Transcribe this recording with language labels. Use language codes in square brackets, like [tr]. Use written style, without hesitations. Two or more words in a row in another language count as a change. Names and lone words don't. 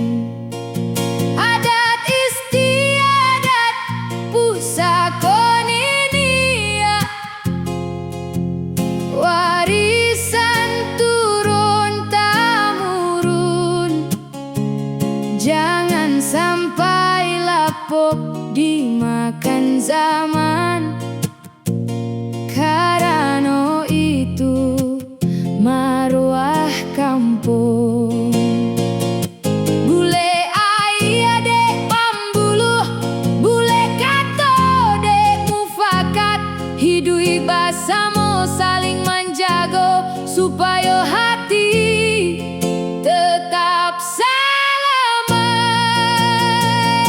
[id] Adat istiadat pusaka ninia, warisan turun temurun. Jangan sampai lapuk dimakan zaman, karena itu maruah kampung. [min] Bule ayah dek pambuluh, bule kato dek mufakat. [id] Hidup bersama saling menjaga, supaya hati tetap selamat.